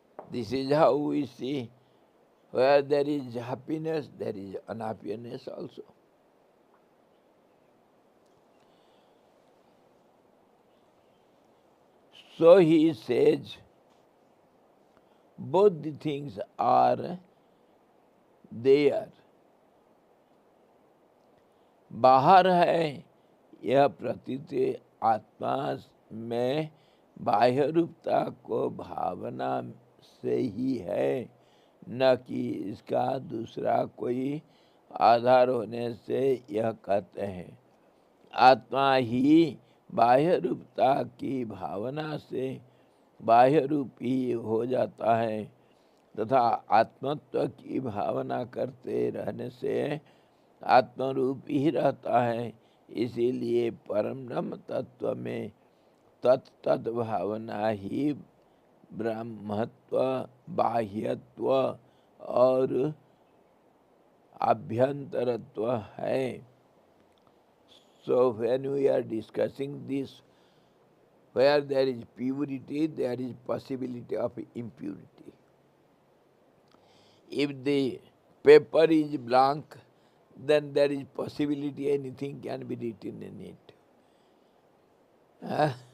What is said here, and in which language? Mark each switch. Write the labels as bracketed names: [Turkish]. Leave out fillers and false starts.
[English] This is how we see, where there is happiness, there is unhappiness also. So he says, both the things are there. [Hindi] बाहर है यह प्रतीत आत्मा में बाह्य रूपता को भावना से ही है, न कि इसका दूसरा कोई आधार होने से यह कहते हैं। आत्मा ही बाह्य रूपता की भावना से बाह्य रूप ही हो जाता है, तथा आत्मत्व की भावना करते रहने से आत्मरूप ही रहता है। इसीलिए परम ब्रह्म तत्व में तत्तद भावना ही ब्रह्मत्व, बाह्यत्व और आभ्यंतरत्व है। [English] So when we are discussing this, where there is purity, there is possibility of impurity. If the paper is blank, then there is possibility anything can be written in it. Huh?